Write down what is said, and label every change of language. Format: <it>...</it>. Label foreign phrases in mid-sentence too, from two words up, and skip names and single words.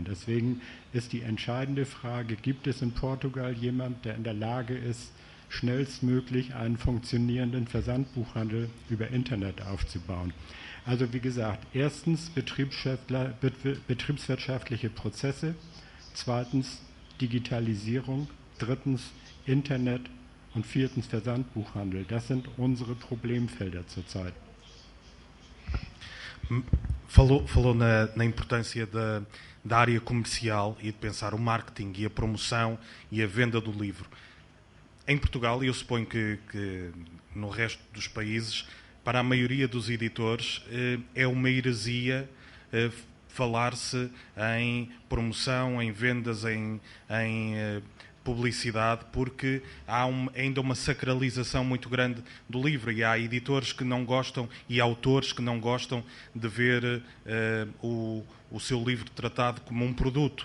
<de>Deswegen ist die entscheidende Frage, gibt es in Portugal jemand, der in der Lage ist, schnellstmöglich einen funktionierenden Versandbuchhandel über Internet aufzubauen. Also wie gesagt, erstens betriebswirtschaftliche Prozesse, zweitens Digitalisierung, drittens Internet und viertens Versandbuchhandel. Das sind unsere Problemfelder zurzeit.</de> <pt>Falou na importância da área comercial e de pensar o marketing e a promoção e a venda do livro. Em Portugal, e eu suponho que no resto dos países, para a maioria dos editores é uma heresia falar-se em promoção, em vendas, em publicidade, porque há ainda uma sacralização muito grande do livro e há editores que não gostam e autores que não gostam de ver o seu livro tratado como um produto.</pt>